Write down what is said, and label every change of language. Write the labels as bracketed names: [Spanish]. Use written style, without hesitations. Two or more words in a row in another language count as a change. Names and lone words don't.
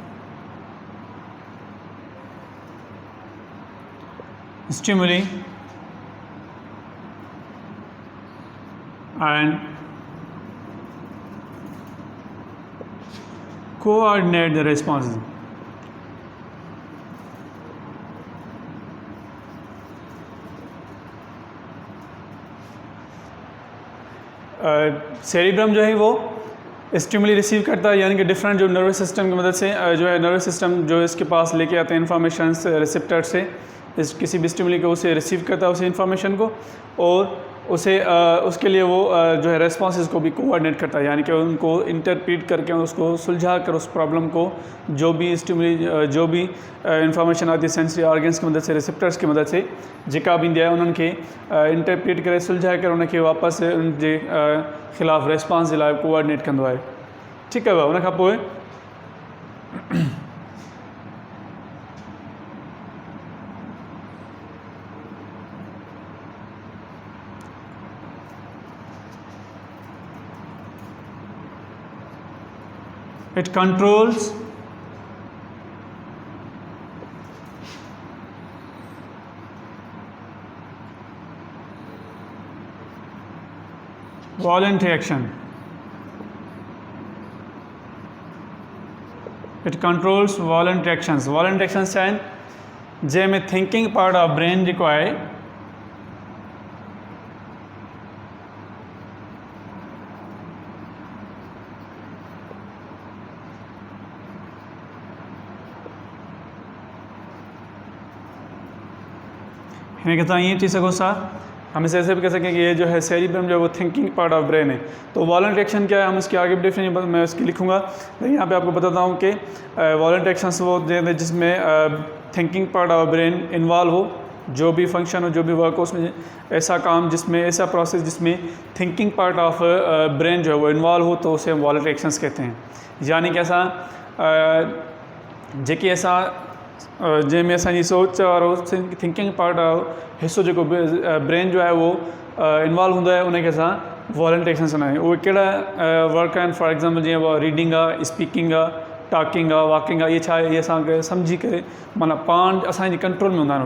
[English] stimuli and coordinate the responses. [Urdu] سیریبرم جو ہے وہ [English] stimuli receive [Urdu] کرتا ہے، یعنی کہ ڈفرنٹ جو [English] nervous system [Urdu] کی مدد سے جو ہے [English] nervous system [Urdu] جو اس کے پاس لے کے آتے ہیں [English] information receptor [Urdu] سے، اس کسی بھی اسٹیمولی کو اسے ریسیو کرتا ہے اس انفارمیشن کو، اور اسے اس کے لیے وہ جو ہے ریسپانسز کو بھی کوآرڈینیٹ کرتا ہے، یعنی کہ ان کو انٹرپریٹ کر کے اس کو سلجھا کر اس پرابلم کو جو بھی اسٹیمولی جو بھی انفارمیشن آتی ہے [English] sensory organs [Urdu] کی مدد سے ریسیپٹرز کی مدد سے [Sindhi] जेका बि ईंदी आहे उन्हनि खे इंटरप्रीट करे सुलझाए करे उनखे वापसि उन जे ख़िलाफ़ु रेस्पॉन्स जे लाइ कोऑर्डिनेट कंदो आहे। ठीकु आहे, उन खां पोइ [English] it controls voluntary action. It controls voluntary actions. Voluntary actions [Sindhi] आहिनि जंहिंमें [English] thinking part of brain [Sindhi] जेको आहे हिन तव्हां ईअं चई सघो था, [Urdu] ہم اسے ایسے بھی کہہ سکیں کہ یہ جو ہے سیریبرم جو ہے وہ [English] thinking part of brain [Urdu] ہے. تو [English] voluntary action [Urdu] کیا ہے، ہم اس کی آگے بھی ڈیفینیشن میں اس کی لکھوں گا، لیکن یہاں پہ آپ کو بتاتا ہوں کہ [English] voluntary actions [Urdu] وہ ہوتے ہیں جس میں [English] thinking part of brain [Urdu] انوالو ہو، جو بھی فنکشن ہو جو بھی ورک ہو اس میں ایسا کام جس میں ایسا پروسیس جس میں [English] thinking part of brain [Urdu] جو ہے وہ انوالو ہو، تو اسے ہم [English] voluntary actions [Urdu] کہتے ہیں. [Sindhi] यानी कि असां जेकी असां जंहिंमें असांजी सोच वारो [English] thinking part [Sindhi] हिसो जेको ब्रेन जो आहे उहो इन्वॉल्व हूंदो आहे, उनखे असां [English] voluntary actions [Sindhi] कंदा आहियूं। उहे कहिड़ा वर्क आहिनि, [English] for example [Sindhi] जीअं रीडिंग आहे, स्पीकिंग आहे, टॉकिंग आहे, वॉकिंग आहे, इहे छा आहे, इहे असांखे सम्झी करे माना पाण असांजी कंट्रोल में हूंदा आहिनि।